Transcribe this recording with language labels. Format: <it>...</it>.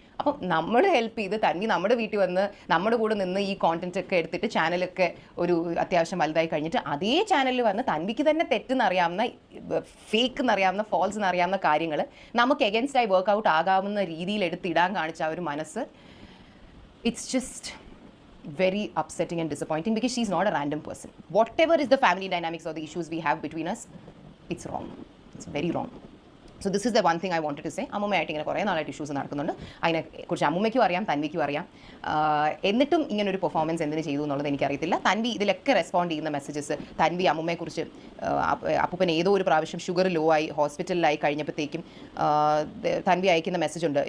<ml>അപ്പം നമ്മൾ ഹെൽപ്പ് ചെയ്ത് തൻവി നമ്മുടെ വീട്ടിൽ വന്ന് നമ്മുടെ കൂടെ നിന്ന് ഈ കോണ്ടന്റ് ഒക്കെ എടുത്തിട്ട് ചാനലൊക്കെ ഒരു അത്യാവശ്യം വലുതായി കഴിഞ്ഞിട്ട് അതേ ചാനലിൽ വന്ന് തൻവിക്ക് തന്നെ തെറ്റെന്നറിയാവുന്ന, ഫേക്ക് എന്നറിയാവുന്ന, ഫോൾസ് എന്നറിയാവുന്ന കാര്യങ്ങൾ നമുക്ക് എഗൻസ്റ്റായി വർക്ക്ഔട്ട് ആകാവുന്ന രീതിയിൽ എടുത്തിടാൻ കാണിച്ച ആ ഒരു മനസ്സ്,</ml> <en>It's just very upsetting and disappointing because she's not a random person. Whatever is the family dynamics or the issues we have between us, it's wrong. It's very wrong. So this is the one thing I wanted to say.</en> <ml>അമ്മൂമ്മയായിട്ട് ഇങ്ങനെ കുറേ നാളായിട്ട് issues നടക്കുന്നുണ്ട്. അതിനെക്കുറിച്ച് അമ്മൂമ്മയ്ക്കും അറിയാം, തൻവിക്കും അറിയാം. എന്നിട്ടും ഇങ്ങനൊരു performance എന്തിനു ചെയ്തു എന്നുള്ളത് എനിക്കറിയത്തില്ല. തൻവി ഇതിലൊക്കെ റെസ്പോണ്ട് ചെയ്യുന്ന മെസ്സേജസ്, തൻവി അമ്മൂമ്മയെക്കുറിച്ച് അപ്പൂപ്പൻ ഏതോ ഒരു പ്രാവശ്യം ഷുഗർ ലോ ആയി ഹോസ്പിറ്റലിലായി കഴിഞ്ഞപ്പോഴത്തേക്കും തൻവി അയക്കുന്ന മെസ്സേജ് ഉണ്ട്.</ml>